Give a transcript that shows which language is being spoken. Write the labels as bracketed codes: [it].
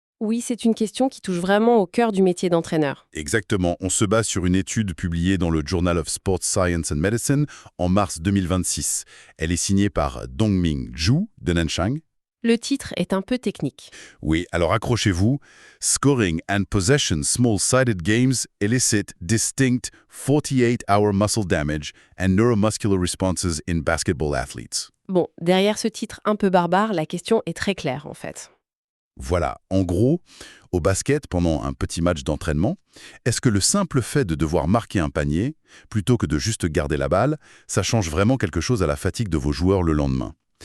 [fr] Oui, c'est une question qui touche vraiment au cœur du métier d'entraîneur. Exactement, on se base sur une étude publiée dans le Journal of Sports Science and Medicine en mars 2026. Elle est signée par Dongming Zhu de Nanchang. Le titre est un peu technique. Oui, alors accrochez-vous. [en] Scoring and possession small-sided games elicit distinct 48-hour muscle damage and neuromuscular responses in basketball athletes. [fr] Bon, derrière ce titre un peu barbare, la question est très claire en fait. Voilà, en gros, au basket, pendant un petit match d'entraînement, est-ce que le simple fait de devoir marquer un panier, plutôt que de juste garder la balle, ça change vraiment quelque chose à la fatigue de vos joueurs le lendemain?